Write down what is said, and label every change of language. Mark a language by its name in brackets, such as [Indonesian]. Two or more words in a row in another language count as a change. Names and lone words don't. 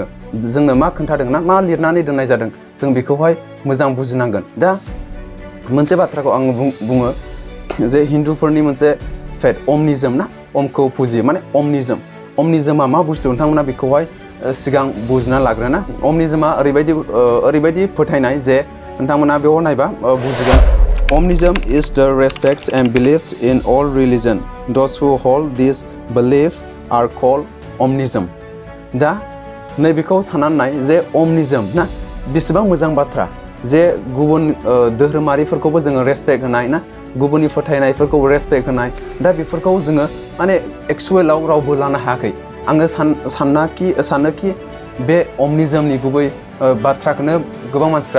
[Bodo] जोंनो मा खोन्थादों ना मा लिरनानै दोननाय जादों जों बेखौहाय मोजां बुजिनांगोन दा मोनसे बाथ्राखौ आं बुङो जे हिन्दुफोरनि मोनसे फेथ अमनिजम ना अमखौ फुजियो माने अमनिजमा मा बुस्थु नोंथांमोना बेखौहाय सिगां बुजिना लाग्रोना अमनिजमा ओरैबायदि फोथायनाय जे नोंथांमोना बेयाव नायबा बुजिगोन [English] Omnism is the respect and belief in all religion. Those who hold this belief are called omnism. [Bodo] दा नैबेखौ साननानै नाय जे omnism ना बेसेबां मोजां बाथ्रा जे गुबुन धोरोमारिफोरखौबो जोङो रेसपेक्ट होनाय ना गुबुननि फोथायनायफोरखौ रेसपेक्ट होनाय दा बेफोरखौ जोङो माने एक्चुअलाव रावबो लानो हायाखै आङो सानो कि बे omnismनि गुबै बाथ्राखौनो गोबां मानसिफ्रा